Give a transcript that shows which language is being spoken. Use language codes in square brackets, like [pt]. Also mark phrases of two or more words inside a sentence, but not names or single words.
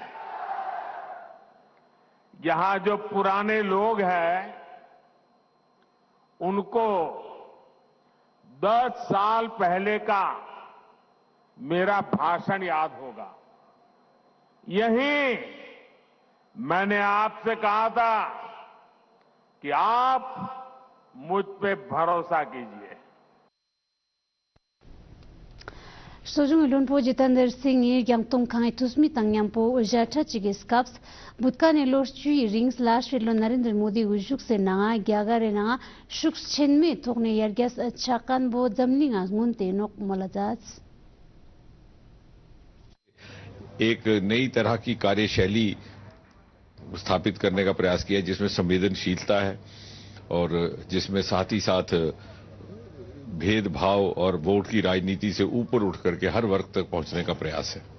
[hi] यहां जो पुराने लोग हैं उनको 10 साल पहले का मेरा भाषण याद होगा। यही मैंने आपसे कहा था कि आप मुझ पे भरोसा कीजिए। [lbj] Sojung Lunpo Jitender Singh Gyangtong Kang Tusmi Tangyampo Ujata Chigiskaps Butkane Lor Chui Rings Lash Lon Narendra Modi Ujuk Senanga Gyagare Nanga Shuk Chenme Tokne Yargas Chakan Bo Zamlinga Munte Nok Molazats [hi] एक नई तरह की कार्यशैली स्थापित करने का प्रयास किया जिसमें संवेदनशीलता है और जिसमें साथ ही साथ भेदभाव और वोट की राजनीति से ऊपर उठ करके हर वर्ग तक पहुंचने का प्रयास है।